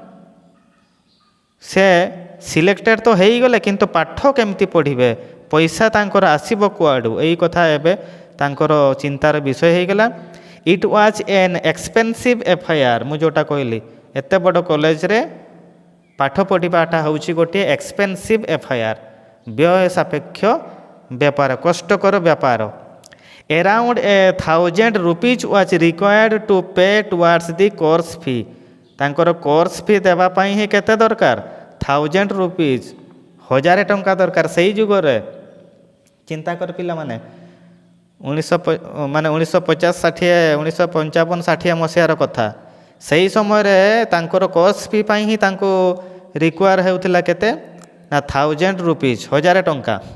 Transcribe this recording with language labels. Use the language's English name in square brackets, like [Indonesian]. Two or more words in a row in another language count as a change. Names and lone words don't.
[Odia] ସେ ସିଲେକ୍ଟେଡ୍ ତ ହେଇଗଲେ, କିନ୍ତୁ ପାଠ କେମିତି ପଢ଼ିବେ, ପଇସା ତାଙ୍କର ଆସିବ କୁଆଡ଼ୁ, ଏଇ କଥା ଏବେ ତାଙ୍କର ଚିନ୍ତାର ବିଷୟ ହେଇଗଲା। [English] it was an expensive affair. [Odia] ମୁଁ ଯେଉଁଟା କହିଲି, ଏତେ ବଡ଼ କଲେଜରେ ପାଠ ପଢ଼ିବାଟା ହେଉଛି ଗୋଟିଏ [English] expensive affair, [Odia] ବ୍ୟୟ ସାପେକ୍ଷ ବେପାର, କଷ୍ଟକର ବ୍ୟାପାର। [English] Around 1,000 rupees was required to pay towards the course fee। [Odia] ତାଙ୍କର [English] course fee [Odia] ଦେବା ପାଇଁ ହିଁ କେତେ ଦରକାର? 1,000 rupees, 1000 ଟଙ୍କା ଦରକାର। ସେଇ ଯୁଗରେ ଚିନ୍ତା କର ପିଲାମାନେ, 1950-60, 1955-60 ମସିହାର କଥା। ସେହି ସମୟରେ ତାଙ୍କର [English] course fee [Odia] ପାଇଁ ହିଁ ତାଙ୍କୁ ରିକ୍ୱାର ହେଉଥିଲା କେତେ ନା 1000 rupees 1000 ଟଙ୍କା।